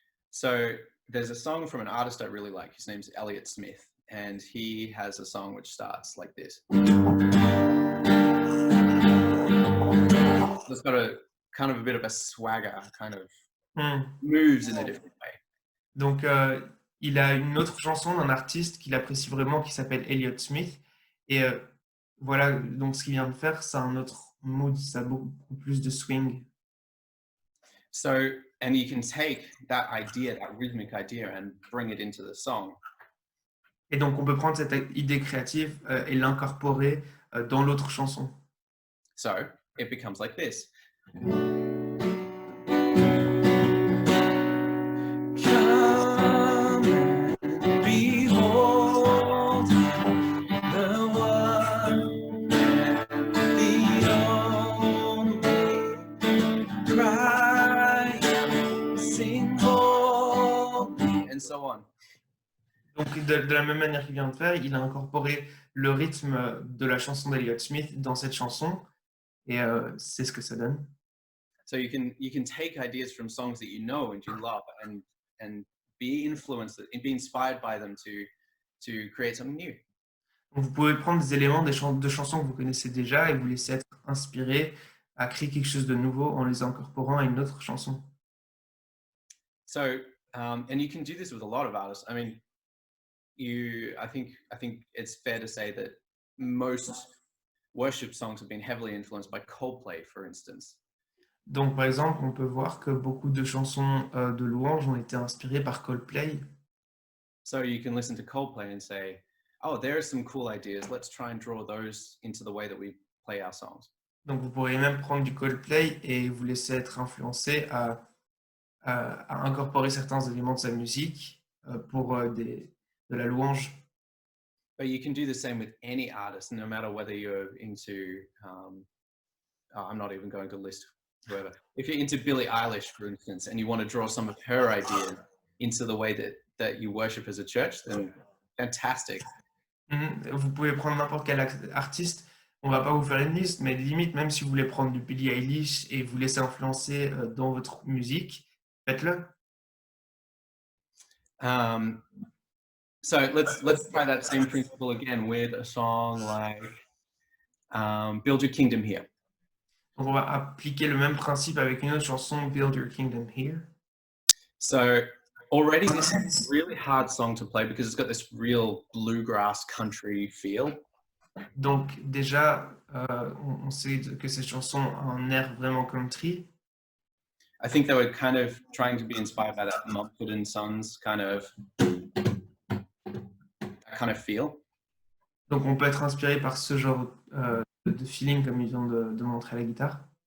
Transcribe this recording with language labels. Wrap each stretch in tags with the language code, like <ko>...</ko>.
<en>So there's a song from an artist I really like. His name's Elliott Smith, and he has a song which starts like this. It's got a kind of a bit of a swagger, kind of moves in a different way.</en> <fr>Donc il a une autre chanson d'un artiste qu'il apprécie vraiment qui s'appelle Elliott Smith. Et voilà, donc ce qu'il vient de faire, c'est un autre mood, ça a beaucoup plus de swing.</fr> <en>So, and you can take that idea, that rhythmic idea, and bring it into the song.</en> <fr>Et donc on peut prendre cette idée créative et l'incorporer dans l'autre chanson.</fr> <en>So it becomes like this. Come and behold the one, the only Christ, sing holy, and so on.</en> <fr>Donc de la même manière qu'il vient de faire, il a incorporé le rythme de la chanson d'Elliott Smith dans cette chanson. Et c'est ce que ça donne.</fr> <en>So you can take ideas from songs that you know and you love and be influenced and be inspired by them to create something new.</en> <fr>Donc, vous pouvez prendre des éléments de chansons que vous connaissez déjà et vous laisser être inspiré à créer quelque chose de nouveau en les incorporant à une autre chanson.</fr> <en>So and you can do this with a lot of artists. I mean, I think it's fair to say that most worship songs have been heavily influenced by Coldplay, for instance.</en> <fr>Donc, par exemple, on peut voir que beaucoup de chansons de louanges ont été inspirées par Coldplay.</fr> <en>So you can listen to Coldplay and say, oh, there are some cool ideas. Let's try and draw those into the way that we play our songs.</en> <fr>Donc, vous pourriez même prendre du Coldplay et vous laisser être influencé à incorporer certains éléments de sa musique pour de la louange.</fr> <en>But you can do the same with any artist, no matter whether you're into, I'm not even going to list whoever. If you're into Billie Eilish, for instance, and you want to draw some of her ideas into the way that you worship as a church, then fantastic.</en> <fr>Vous pouvez prendre n'importe quel artiste. On va pas vous faire une liste, mais limite, même si vous voulez prendre du Billie Eilish et vous laisser influencer dans votre musique, faites-le.</fr> <en>So let's try that same principle again with a song like Build Your Kingdom Here.</en> <fr>Donc on va appliquer le même principe avec une autre chanson, Build Your Kingdom Here.</fr> <en>So already this is a really hard song to play because it's got this real bluegrass country feel.</en> <fr>Donc déjà, on sait que cette chanson a un air vraiment country.</fr> <en>I think they were kind of trying to be inspired by that Mumford & Sons kind of feel.</en> <fr>Donc on peut être inspiré par ce genre de feeling comme il vient de montrer à la guitare.</fr>